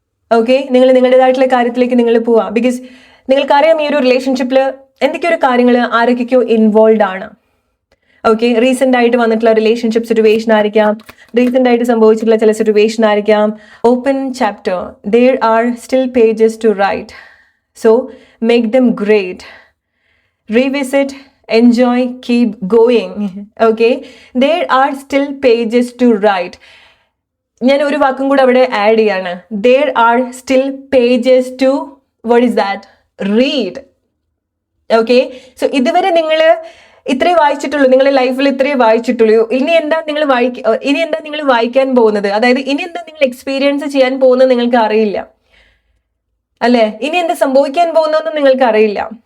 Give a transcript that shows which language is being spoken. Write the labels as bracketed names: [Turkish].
[Malayalam] Okay, നിങ്ങൾ നിങ്ങളുടേതായിട്ടുള്ള കാര്യത്തിലേക്ക് നിങ്ങൾ പോവാം. ബിക്കോസ് നിങ്ങൾക്കറിയാം ഈ ഒരു റിലേഷൻഷിപ്പിൽ എന്തൊക്കെയോ കാര്യങ്ങൾ ആരൊക്കെയോ ഇൻവോൾവ് ആണ്. ഓക്കെ, റീസെന്റ് ആയിട്ട് വന്നിട്ടുള്ള റിലേഷൻഷിപ്പ് സിറ്റുവേഷൻ ആയിരിക്കാം, റീസെന്റ് ആയിട്ട് സംഭവിച്ചിട്ടുള്ള ചില സിറ്റുവേഷൻ ആയിരിക്കാം. [English] Open chapter, there are still pages to write, so make them great, revisit, enjoy, keep going. Okay, there are still pages to write. [Malayalam] ഞാൻ ഒരു വാക്കും കൂടെ അവിടെ ആഡ് ചെയ്യാണ്. [English] there are still pages to, what is that, read. [Malayalam] Okay, so ഇതുവരെ നിങ്ങൾ ഇത്രേ വായിച്ചിട്ടുള്ളൂ, നിങ്ങളുടെ ലൈഫിൽ ഇത്രേ വായിച്ചിട്ടുള്ളൂ. ഇനി എന്താ നിങ്ങൾ വായിക്കാൻ പോകുന്നത്, അതായത് ഇനി എന്താ നിങ്ങൾ എക്സ്പീരിയൻസ് ചെയ്യാൻ പോകുന്നത് നിങ്ങൾക്ക് അറിയില്ല, അല്ലെ? ഇനി എന്താ സംഭവിക്കാൻ പോകുന്നതെന്ന് നിങ്ങൾക്ക് അറിയില്ല.